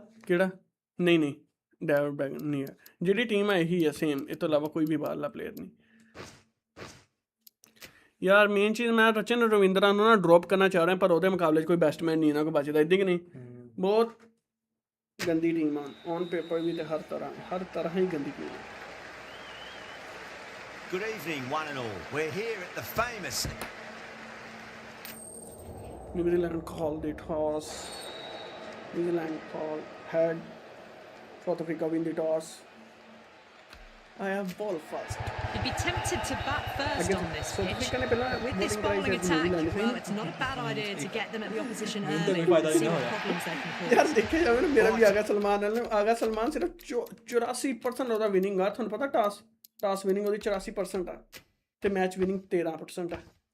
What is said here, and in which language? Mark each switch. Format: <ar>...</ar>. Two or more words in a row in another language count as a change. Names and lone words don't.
<pa>ਕਿਹੜਾ ਨਹੀਂ ਨਹੀਂ ਡੈਵਿਡ ਬੈਗਨ ਨਹੀਂ ਹੈ ਜਿਹੜੀ ਟੀਮ ਹੈ ਇਹੀ ਹੈ ਸੇਮ ਇਹ ਤੋਂ ਇਲਾਵਾ ਕੋਈ ਵੀ ਬਾਹਰਲਾ ਪਲੇਅਰ ਨਹੀਂ ਯਾਰ ਮੇਨ ਚੀਜ਼ ਮੈਂ ਰਚਨ ਰਵਿੰਦਰਾ ਨੂੰ ਨਾ ਡ੍ਰੌਪ ਕਰਨਾ ਚਾਹ ਰਿਹਾ ਪਰ ਉਹਦੇ ਮੁਕਾਬਲੇ 'ਚ ਕੋਈ ਬੈਸਟਮੈਨ ਨਹੀਂ ਇਹਨਾਂ ਕੋਲ ਬਚਦਾ ਇੱਦਾਂ ਕਿ ਨਹੀਂ ਬਹੁਤ ਗੰਦੀ ਟੀਮ ਆ</pa> <en>on paper</en> <pa>ਵੀ ਤੇ ਹਰ ਤਰ੍ਹਾਂ ਹੀ ਗੰਦੀ ਟੀਮ ਹੈ</pa> <en>Good evening, one and all. We're here at the famous... New Zealand called the toss. New Zealand called head. South Africa win the toss. I have ball first. You'd be tempted to bat first on this pitch. With this bowling New attack, Zealand, well, it's not a bad idea to get them at the opposition Hindi early fayda and see nahi what hoya. problems they can यार cause.</en> <pa>ਦੇਖੇ ਜਾਵੇ ਨਾ ਮੇਰਾ ਭੀ ਆ ਗਿਆ ਸਲਮਾਨ ਸਿਰਫ 84% ਉਹਦਾ ਵਿਨਿੰਗ ਆ ਤੁਹਾਨੂੰ ਪਤਾ</pa> <en>toss winning</en> <pa>ਉਹਦੀ 84% ਆ ਤੇ</pa> <en>match winning</en> <pa>13% ਆ</pa>